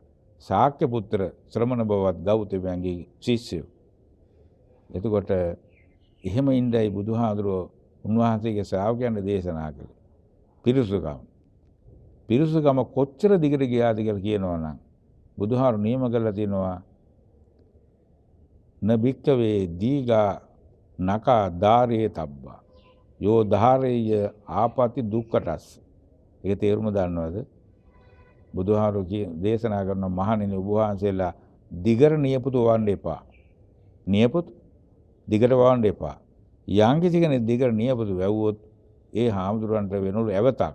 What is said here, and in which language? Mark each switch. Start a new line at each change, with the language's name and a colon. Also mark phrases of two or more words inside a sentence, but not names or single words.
Sinhala: ශාක්‍ය පුත්‍ර ශ්‍රමණ බවත් ගෞතමයන්ගේ ශිෂ්‍යයෝ. එතකොට එහෙම ඉඳයි බුදුහාඳුරෝ උන්වහන්සේගේ ශ්‍රාවකයන්ට දේශනා කළේ. පිරිසුදුකම කොච්චර දිගට ගියාද කියලා කියනවා නම් බුදුහාරු නියම කරලා තියෙනවා
Pali: න භික්ඛවේ දීගා නකා ධාරේ තබ්බා යෝ ධාරේය ආපති දුක්ඛටස්.
Sinhala: ඒක තේරුම දන්නවද? බුදුහාරු දේශනා කරන මහණෙනි ඔබ වහන්සේලා දිගට නියපොතු වවන්න එපා. නියපොතු දිගට වවන්න එපා. යම් කිසි කෙනෙක් දිගට නියපොතු වැවුවොත් ඒ හාමුදුරන්ට වෙනලු ඇවතක්.